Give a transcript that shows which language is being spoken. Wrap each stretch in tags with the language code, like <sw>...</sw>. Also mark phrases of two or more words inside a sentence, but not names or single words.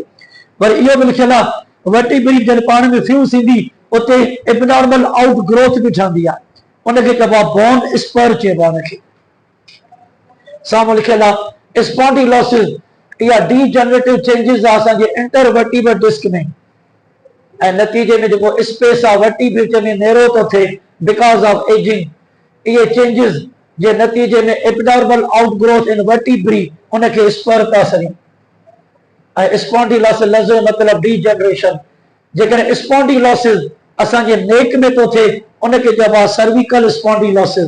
<sd>पर इहो बि लिखियलु आहे वर्टिब्री जॾहिं पाण में फ्यूज़ थींदी उते</sd> <en>abnormal out growth</en> <sd>बि ठहंदी आहे, उनखे चइबो आहे</sd> <en>bone spur</en> <sd>चइबो आहे उनखे। साम्हूं लिखियलु आहे स्पॉन्डिलोसिस, इहा</sd> <en>degenerative changes</en> <sd>आहे असांजे</sd> <en>intervertebral disc</en> <sd>में ऐं नतीजे में जेको स्पेस आहे वर्टिब्रे में नैरो थो थिए</sd> <en>because of aging.</en> <sd>इहे चेंजिस जे नतीजे में</sd> <en>abnormal out growth in vertebrae</en> <sd>उनखे स्पर था सॾियूं ऐं स्पॉन्डिलोसिस लफ़्ज़ जो मतिलबु डीजनरेशन। जेकॾहिं स्पॉन्डिलोसिस असांजे नेक में थो थिए उनखे चइबो आहे</sd> <en>cervical spondylosis.</en>